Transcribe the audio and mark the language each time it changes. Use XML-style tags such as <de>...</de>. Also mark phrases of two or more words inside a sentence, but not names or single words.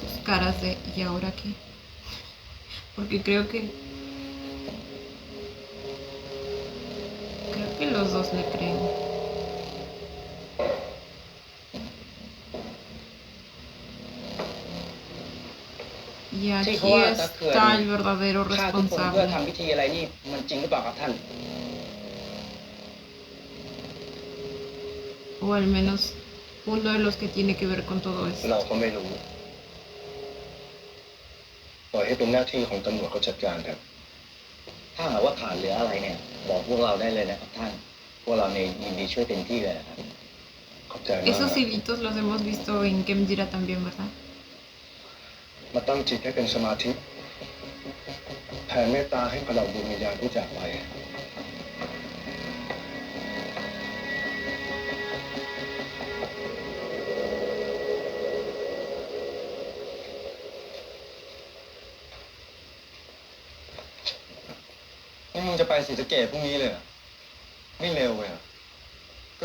<es>caras de ¿y ahora qué? Porque creo que los dos le creen. Y</es> <th>ที่เขา</th> <es>aquí</es> <th>ว่าตะเขื่อน</th> <es>está el verdadero</es> <th>ฆ่าทุกคนเพื่อ</th> <es>responsable.</es> <th>ทำพิธีอะไรนี่มันจริงหรือเปล่าครับท่าน</th> <es>O al menos uno de los que tiene que ver con todo</es> <th>เรา</th> <es>esto.</es> <th>ก็ไม่รู้ปล่อยให้เป็นหน้าที่ของตำรวจเขาจัดการครับ ถ้าหากว่าขาดเหลืออะไรเนี่ย บอกพวกเราได้เลยนะครับท่าน พวกเราในยินดีช่วยเต็มที่เลยนะครับ ขอบใจมาก</th> <es>Esos hilitos los hemos visto en Kemjira también, ¿verdad?</es> <th>มาตั้งจิตให้เป็นสมาธิแผ่เมตตาให้กับเหล่าดวงวิญญาณที่จากไป นี่มึงจะไปศรีสะเกษพรุ่งนี้เลยเหรอไม่เร็วเลยเหรอก็</th>